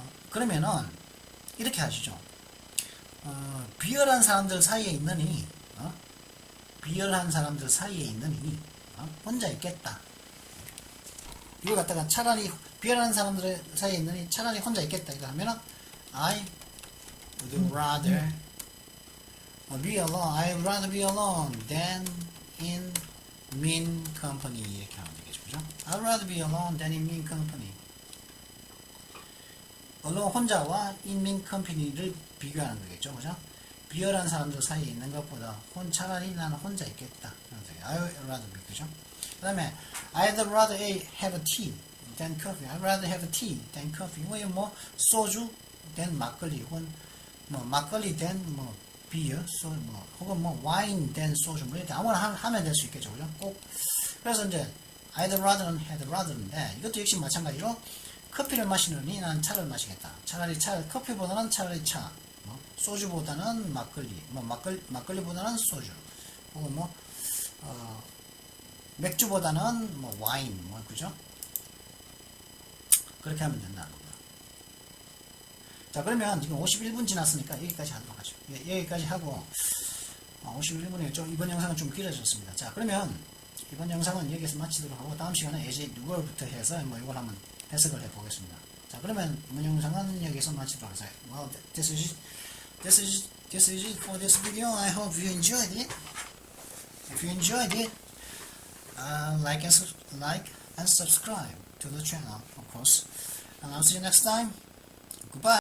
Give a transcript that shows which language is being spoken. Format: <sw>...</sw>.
<ko>그러면은, 이렇게 하시죠. 비열한 사람들 사이에 있느니, 비열한 사람들 사이에 있느니, 혼자 있겠다. 이거 갖다가 차라리, 비열한 사람들 사이에 있느니 차라리 혼자 있겠다. 이거 하면은,</ko> <en>I would rather be alone. I would rather be alone than in mean company.</en> <ko>이렇게 하면 되겠죠. 그죠?</ko> <en>I would rather be alone than in mean company.</en> <ko>alone 혼자와</ko> <en>in mean company</en> <ko>를 비교하는 거겠죠. 그죠? 비열한 사람들 사이에 있는 것보다 차라리 나는 혼자 있겠다.</ko> <en>I would rather be.</en> <ko>그죠? 그 다음에</ko> <en>I'd rather have a tea than coffee. I'd rather have a tea than coffee.</en> <ko>소주 than 막걸리 혹은 막걸리 than 비어, 혹은 와인 than 소주 이렇게 아무거나 하면 될 수 있겠죠. 그죠? 꼭 그래서 이제</ko> <en>I'd rather</en> <ko>는</ko> <en>had rather</en> <ko>인데 이것도 역시 마찬가지로 커피를 마시느니 나는 차를 마시겠다. 차라리 커피보다는 차라리 차. 소주보다는 막걸리. 막걸리보다는 소주. 혹은 맥주보다는 와인. 그죠? 그렇게 하면 된다는 겁니다. 자, 그러면 지금 51분 지났으니까 여기까지 하도록 하죠. 여기까지 하고, 51분이었죠. 이번 영상은 좀 길어졌습니다. 자, 그러면 이번 영상은 여기서 마치도록 하고, 다음 시간에 as 누구부터 해서 이걸 한번 해석을 해 보겠습니다. 자, 그러면 이번 영상은 여기서 마치도록 하죠.</ko> <en>Well, this is it for this video. I hope you enjoyed it. If you enjoyed it, like and subscribe to the channel, of course. And I'll see you next time. Goodbye.</en>